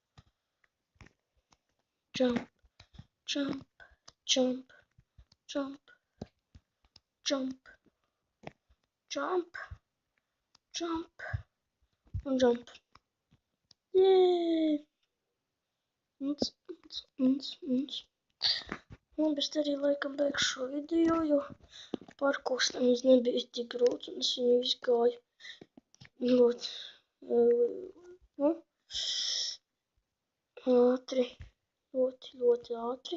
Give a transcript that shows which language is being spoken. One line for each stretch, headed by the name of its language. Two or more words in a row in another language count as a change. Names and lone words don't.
English: Jump, jump, jump, jump, jump, jump, jump, and jump. Yay!
Latvian: Labi, es arī laikam beigšu šo video, jo parkurs nemaz nebija tik grūts, un es viņu izgāju ļoti ātri, ļoti ātri.